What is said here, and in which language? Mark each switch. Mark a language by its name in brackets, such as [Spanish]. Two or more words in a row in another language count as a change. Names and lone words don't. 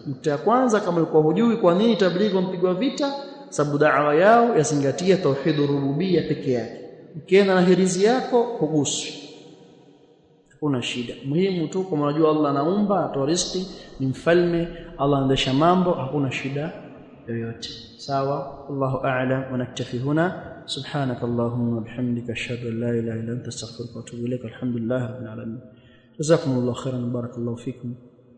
[Swahili] Mtu ya kwanza, kama ulikuwa hujui kwa nini tablighi wampigwa vita, sababu da'wa yao yazingatia [Arabic] توحيد الربوبية [Swahili] pekee yake. Ukienda na hirizi yako huguswi, hakuna shida. Muhimu tu kama unajua Allah anaumba, anatoa riziki, ni mfalme, Allah anaendesha mambo, hakuna shida yoyote. Sawa, [Arabic] الله أعلم. ونكتفي هنا. سبحانك اللهم وبحمدك، أشهد أن لا إله إلا أنت، أستغفرك وأتوب إليك. الحمد لله رب العالمين. جزاكم الله خيرا، بارك الله فيكم.